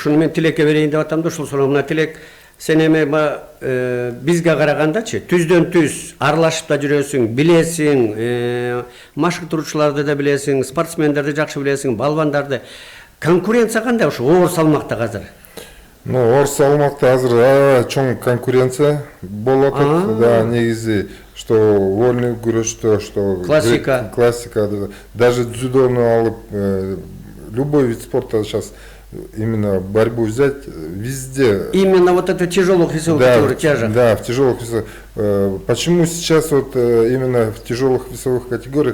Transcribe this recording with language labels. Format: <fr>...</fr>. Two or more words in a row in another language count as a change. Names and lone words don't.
<ky>Ушуну мен Тилекке берейин деп атам да, ушул суроо. Мына Тилек, сен эми бизге карагандачы түздөн түз аралашып да жүрөсүң, билесиң, машыктыруучуларды да билесиң, спортсмендерди жакшы билесиң, балбандарды. Конкуренция кандай ушу оор салмакта азыр? Оор салмакта азыр чоң конкуренция болуп атат.</ky> <ru>Да, негизи что вольный күрөштө, что классика, даже</ru> <ky>дзюдону алып,</ky> <ru>любой вид спорта сейчас именно борьбу взять везде. Именно вот это тяжелых весовых категорий, тяжах. Да, в тяжелых весовых. Почему сейчас вот именно в тяжелых весовых категориях?</ru>